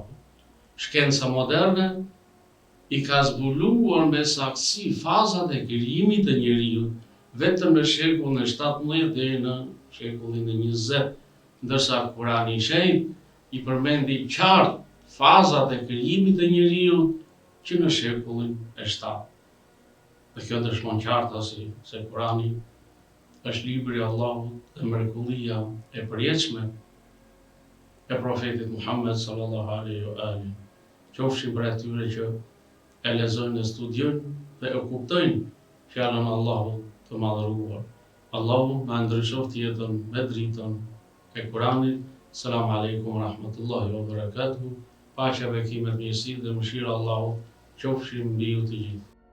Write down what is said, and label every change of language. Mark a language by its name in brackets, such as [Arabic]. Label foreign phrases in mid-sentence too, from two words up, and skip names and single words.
[Albanian] Shkenca moderne i ka zbuluar me saktësi fazat e krijimit të njeriut vetëm në shekullin e 17 deri në shekullin e 20, ndërsa Kurani i Shenjtë i përmendi qartë fazat e krijimit të njeriut që në shekullin e 7. Dhe kjo dëshmon qartë se Kurani është libri i Allahut dhe mrekullia e përjetshme e profetit Muhammed [Arabic] صلى الله عليه وآله. [Albanian] Qofshin për atyre që e lexojnë dhe studiojnë dhe e kuptojnë fjalën e Allahut të madhëruar. Allahu na ndriçoft jetën me dritën e Kuranit. [Arabic] سلام عليكم رحمة الله وبركاته. [Albanian] Paqja, bekimet, mirësitë dhe mëshira e Allahut qofshin mbi ju të gjithë.